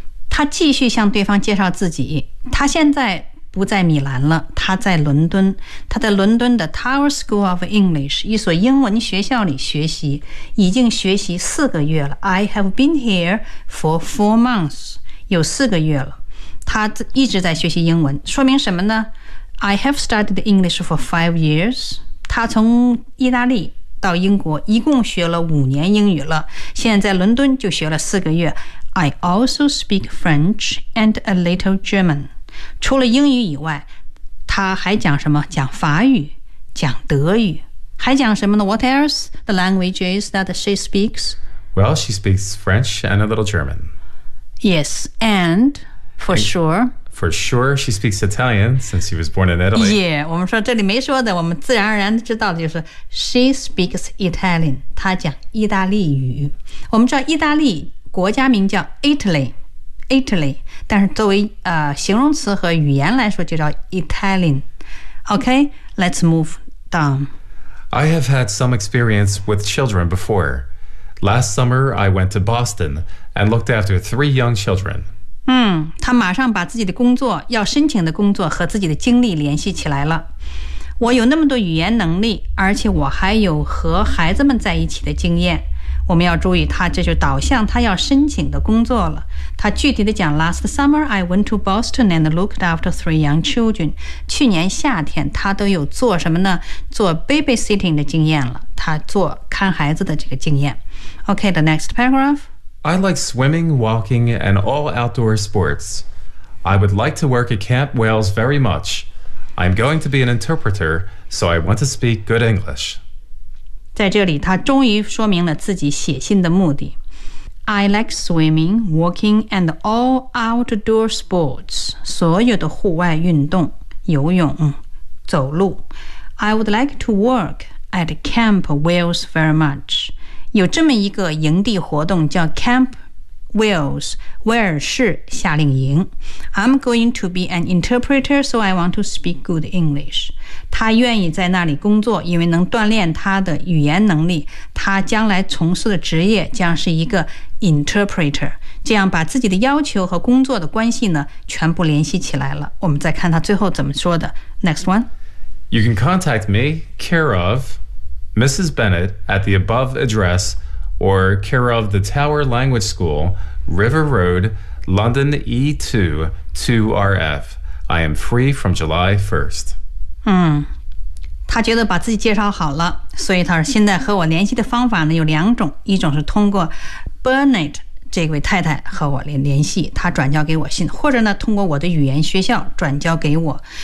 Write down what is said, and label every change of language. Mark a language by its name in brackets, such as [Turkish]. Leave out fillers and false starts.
[Chinese] 他继续向对方介绍自己，他现在不在米兰了，他在伦敦，他在伦敦的 Tower School of English 一所英文学校里学习，已经学习4个月了。 [English] I have been here for 4 months， [Chinese] 有4个月了，他一直在学习英文，说明什么呢？ [English] I have studied English for 5 years， [Chinese] 他从意大利到英国一共学了5年英语了，现在在伦敦就学了4个月。 [English] I also speak French and a little German. [Chinese] 除了英语以外，他还讲什么？讲法语，讲德语，还讲什么呢？ [English] What else the languages that she speaks? Well, she speaks French and a little German. Yes, and for sure. For sure, she speaks Italian since she was born in Italy. [Chinese] Yeah, 我们说这里没说的，我们自然而然知道的就是 [English] she speaks Italian. [Chinese] 她讲意大利语。我们知道意大利。国家名叫 Italy， 但是作为形容词和语言来说就叫 Italian。 [English] OK， let's move down. I have had some experience with children before. Last summer I went to Boston and looked after 3 young children. [Chinese] 他马上把自己的工作，要申请的工作和自己的经历联系起来了。我有那么多语言能力，而且我还有和孩子们在一起的经验。我们要注意，他这就导向他要申请的工作了。他具体的讲 [English] ，Last summer I went to Boston and looked after 3 young children。 [Chinese] 去年夏天，他都有做什么呢？做 babysitting 的经验了，他做看孩子的这个经验。 [English] Okay, the next paragraph. I like swimming, walking, and all outdoor sports. I would like to work at Camp Wales very much. I'm going to be an interpreter, so I want to speak good English. [Chinese] 在这里他终于说明了自己写信的目的。 [English] I like swimming, walking and all outdoor sports. [Chinese] 所有的户外运动，游泳，走路。 [English] I would like to work at Camp Wales very much. [Chinese] 有这么一个营地活动叫 Camp Wales， 威尔士夏令营。 [English] I'm going to be an interpreter, so I want to speak good English. [Chinese] 他愿意在那里工作，因为能锻炼他的语言能力。他将来从事的职业将是一个 interpreter， 这样把自己的要求和工作的关系呢全部联系起来了。我们再看他最后怎么说的。 [English] Next one. You can contact me, care of Mrs. Bennett at the above address, or care of the Tower Language School, River Road, London E2-2RF. I am free from July 1st. [Chinese] 他觉得把自己介绍好了，所以他说现在和我联系的方法呢有两种，一种是通过 Bennett 这位太太和我联系，他转交给我信，或者呢通过我的语言学校转交给我。